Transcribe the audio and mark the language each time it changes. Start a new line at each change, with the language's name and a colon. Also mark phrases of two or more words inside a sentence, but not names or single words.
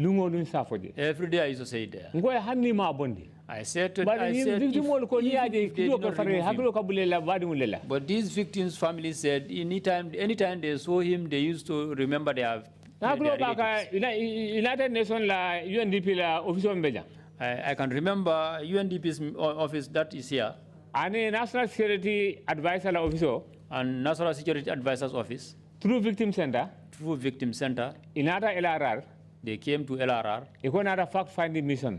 English: Every day I used to say it there. I said to but these victims' families said anytime they saw him, they used to remember their
Mandingo: United Nations la UNDP la office
English: I can remember UNDP's office that is here.
Mandingo: And National Security Advisor la office
English: and National Security Advisor's office. Through Victim Center. Through Victim Center.
Mandingo: Inada LRR.
English: They came to LRR. Another fact-finding mission.